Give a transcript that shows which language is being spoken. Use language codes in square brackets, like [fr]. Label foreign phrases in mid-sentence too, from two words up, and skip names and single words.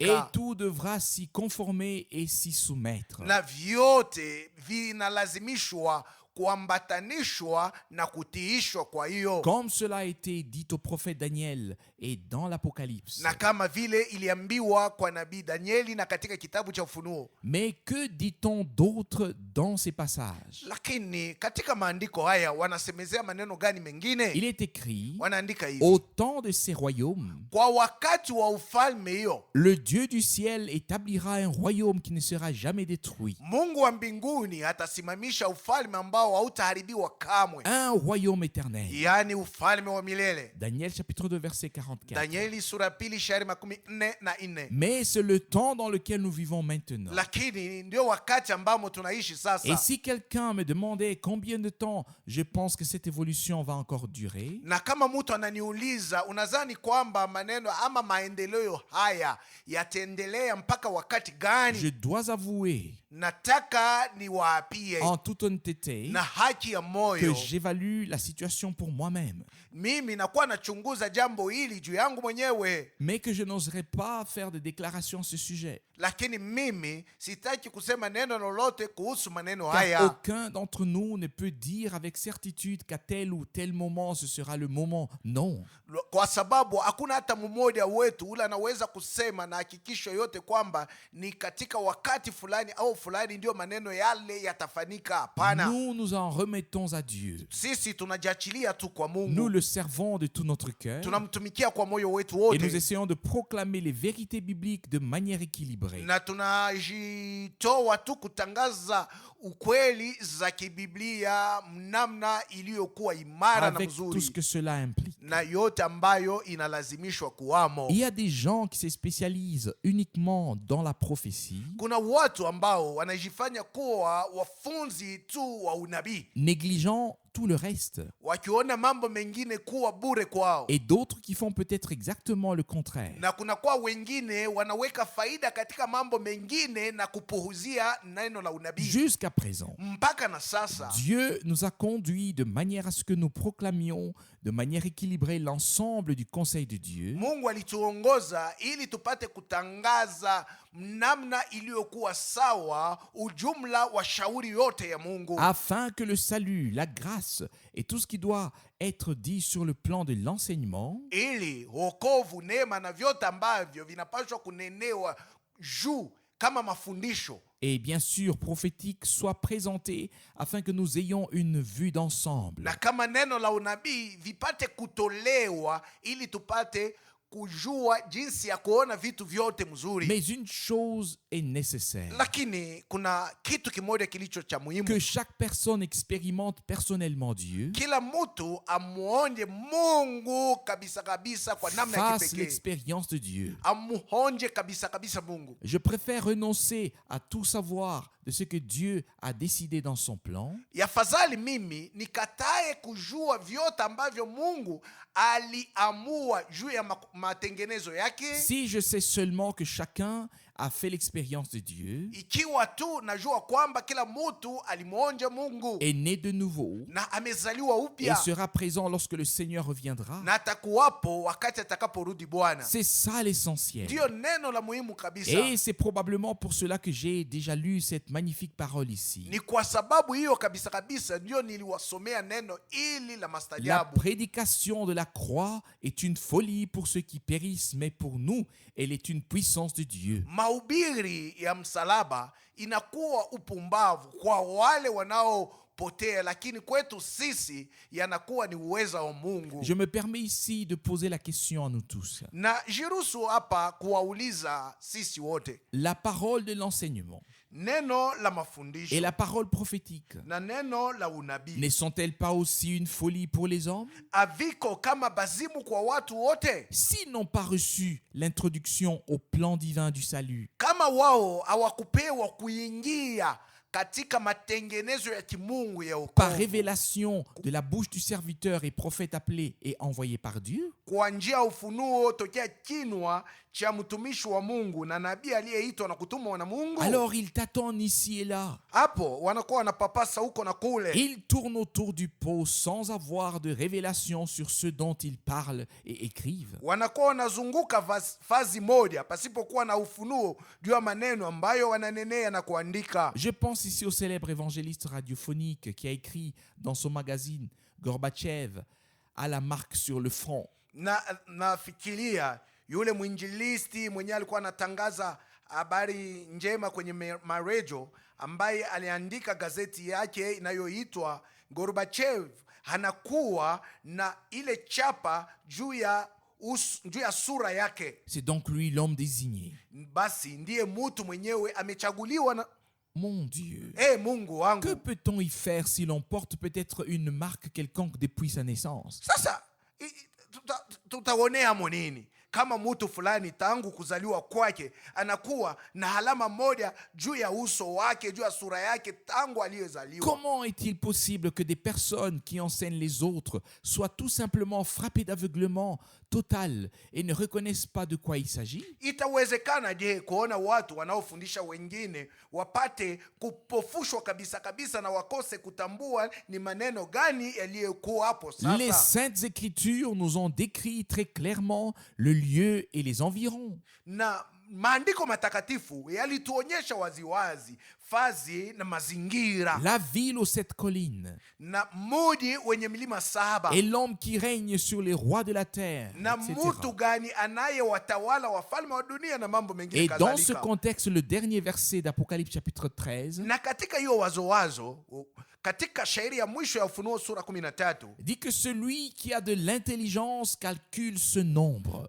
[fr] Et tout devra s'y conformer et s'y soumettre. [sw] Na vyote vinalazimishwa kuambatanishwa na kutiishwa. Kwa hiyo [fr] Comme cela a été dit au prophète Daniel et dans l'Apocalypse. [sw] na kama vile iliambiwa kwa nabii Danieli na katika kitabu cha Ufunuo. [fr] Mais que dit-on d'autre dans ces passages? [sw] Lakini katika maandiko haya wanasemezea maneno gani mengine? [fr] Il est écrit, [sw] Wanaandika hivi: [fr] au temps de ces royaumes, [sw] kwa wakati wa ufalme hiyo [fr] le Dieu du ciel établira un royaume qui ne sera jamais détruit. [sw] Mungu wa mbinguni atasimamisha ufalme ambao hautaharibiwa kamwe, [fr] Un royaume éternel. [sw] yaani ufalme wa milele. [fr] Daniel chapitre 2 verset 44. [sw] Danieli sura pili shairi 44. [fr] Mais c'est le temps dans lequel nous vivons maintenant. [sw] Lakini ndio wakati ambamo tunaishi [fr] Et [sw] sasa. [fr] si quelqu'un me demandait combien de temps je pense que cette évolution va encore durer, [sw] Na kama mtu ananiuliza unadhani kwamba maneno ama maendeleo haya yataendelea mpaka wakati gani? [fr] je dois avouer [sw] Nataka niwaapie [fr] en toute honnêteté [sw] na haki ya [fr] que [sw] moyo, [fr] j'évalue la situation pour moi-même, [sw] mimi nakuwa nachunguza jambo hili juu yangu mwenyewe, [fr] mais que je n'oserais pas faire de déclaration à ce sujet. [sw] lakini mimi sitaki kusema neno lolote kuhusu maneno [fr] Car [sw] haya, [fr] aucun d'entre nous ne peut dire avec certitude qu'à tel ou tel moment ce sera le moment. Non. [sw] kwa sababu hakuna hata mmoja wetu ule anaweza kusema na hakikisho yote kwamba ni katika wakati fulani au fulani ndio maneno yale yatafanyika. Hapana, [fr] Nous nous en remettons à Dieu. [sw] sisi tunajiachilia tu kwa [fr] Nous [sw] Mungu, [fr] le servons de tout notre cœur [sw] tunamtumikia kwa moyo wetu [fr] et nous [sw] wote, [fr] essayons de proclamer les vérités bibliques de manière équilibrée. [sw] na tunajitoa tu kutangaza ukweli za kibiblia namna iliyokuwa imara na [fr] Avec tout ce [sw] mzuri, [fr] que cela implique. [sw] na yote ambayo inalazimishwa kuwamo. [fr] Il y a des gens qui se spécialisent uniquement dans la prophétie, [sw] Kuna watu ambao wanajifanya kuwa wafunzi tu wa unabii, [fr] négligeant tout le reste. [sw] wakiona mambo mengine kuwa bure kwao, [fr] Et d'autres qui font peut-être exactement le contraire. [sw] na kuna kwa wengine wanaweka faida katika mambo mengine na kupuhuzia neno la unabii. [fr] Jusqu'à présent, [sw] Mpaka na sasa [fr] Dieu nous a conduits de manière à ce que nous proclamions de manière équilibrée l'ensemble du conseil de Dieu, [sw] Mungu alituongoza ili tupate kutangaza namna iliyokuwa sawa ujumla wa shauri yote ya Mungu, [fr] afin que le salut, la grâce et tout ce qui doit être dit sur le plan de l'enseignement [sw] ili wokovu, neema na vyote ambavyo vinapaswa kunenewa juu kama mafundisho [fr] et bien sûr prophétique soit présenté afin que nous ayons une vue d'ensemble. [sw] na kama neno la unabii vipate kutolewa ili tupate kujua jinsi ya kuona vitu vyote mzuri. [fr] Mais une chose est nécessaire, [sw] Lakini kuna kitu kimoja kilicho cha muhimu, [fr] que chaque personne expérimente personnellement Dieu, [sw] kila mtu amuonje Mungu kabisa kabisa kwa namna ya [fr] fasse [sw] kipekee, [fr] l'expérience de Dieu. [sw] amuonje kabisa kabisa Mungu. [fr] Je préfère renoncer à tout savoir de ce que Dieu a décidé dans son plan [sw] Yafadhali mimi nikatae kujua vyote ambavyo Mungu aliamua juu ya matengenezo yake, [fr] si je sais seulement que chacun a fait l'expérience de Dieu, [sw] ikiwa tu najua kwamba kila mtu alimuonja Mungu [fr] est né de nouveau [sw] na amezaliwa [fr] et [sw] upya [fr] sera présent lorsque le Seigneur reviendra. [sw] na atakuwapo wakati atakaporudi Bwana. [fr] C'est ça l'essentiel. [sw] Ndiyo neno la muhimu kabisa. [fr] Et c'est probablement pour cela que j'ai déjà lu cette magnifique parole ici. [sw] Ni kwa sababu hiyo kabisa kabisa ndio niliwasomea neno ili la [fr] La [sw] mastajabu. [fr] prédication de la croix est une folie pour ceux qui périssent, mais pour nous, elle est une puissance de Dieu. [sw] Mahubiri ya msalaba inakuwa upumbavu kwa wale wanaopotea, lakini kwetu sisi yanakuwa ni uweza wa Mungu. [fr] Je me permets ici de poser la question à nous tous. [sw] Na jiruhusu hapa kuwauliza sisi wote, [fr] La parole de l'enseignement [sw] neno la [fr] et [sw] mafundisho [fr] la parole prophétique [sw] na neno la unabii [fr] ne sont-elles pas aussi une folie pour les hommes? [sw] aviko kama bazimu kwa watu wote? [fr] S'ils n'ont pas reçu l'introduction au plan divin du salut, [sw] Kama wao hawakupewa kuingia katika matengenezo ya kimungu ya [fr] par [sw] wokovu [fr] révélation de la bouche du serviteur et prophète appelé et envoyé par Dieu, [sw] kwa njia ya ufunuo tokea kinwa cha mtumishi wa Mungu na nabii aliyeitwa na kutumwa na Mungu, [fr] alors ils tâtonnent ici et là. [sw] hapo wanakuwa wanapapasa huko na kule. [fr] Ils tournent autour du pot sans avoir de révélation sur ce dont ils parlent et écrivent. [sw] Wanakuwa wanazunguka fazi moja pasipokuwa na ufunuo juu ya maneno ambayo wananenea na kuandika. [fr] Je pense ici au célèbre évangéliste radiophonique qui a écrit dans son magazine Gorbatchev à la marque sur le front. [sw] Nafikiria yule mwinjilisti mwenye alikuwa anatangaza habari njema kwenye maredio, ambaye aliandika gazeti yake inayoitwa Gorbachev anakuwa na ile chapa juu ya sura yake. [fr] C'est donc lui l'homme désigné. [sw] Basi ndiye mtu mwenyewe amechaguliwa na [fr] Mon Dieu, [sw] Mungu wangu. [fr] que peut-on y faire si l'on porte peut-être une marque quelconque depuis sa naissance? [sw] Sasa tutaonea monini kama mtu fulani tangu kuzaliwa kwake anakuwa na alama moja juu ya uso wake, juu ya sura yake tangu aliyezaliwa. [fr] Comment est-il possible que des personnes qui enseignent les autres soient tout simplement frappées d'aveuglement total et ne reconnaissent pas de quoi il s'agit? [sw] Itawezekana je kuona watu wanaofundisha wengine wapate kupofushwa kabisa kabisa na wakose kutambua ni maneno gani yaliyokuwa hapo sasa? [fr] Les Saintes Écritures nous ont décrit très clairement le lieu et les environs. [sw] Na maandiko matakatifu yalituonyesha waziwazi fazi na mazingira, [fr] la ville aux 7 collines, [sw] na mji wenye milima 7, [fr] et l'homme qui règne sur les rois de la terre, [sw] na [fr] etc. [sw] mtu gani anayewatawala wafalme wa dunia na mambo mengine [fr] Et dans ce [sw] kadhalika. [fr] contexte, le dernier verset d'Apocalypse chapitre 13 [sw] Na katika hiyo wazo katika shairi ya mwisho ya Ufunuo sura 13 [fr] dit que celui qui a de l'intelligence calcule ce nombre.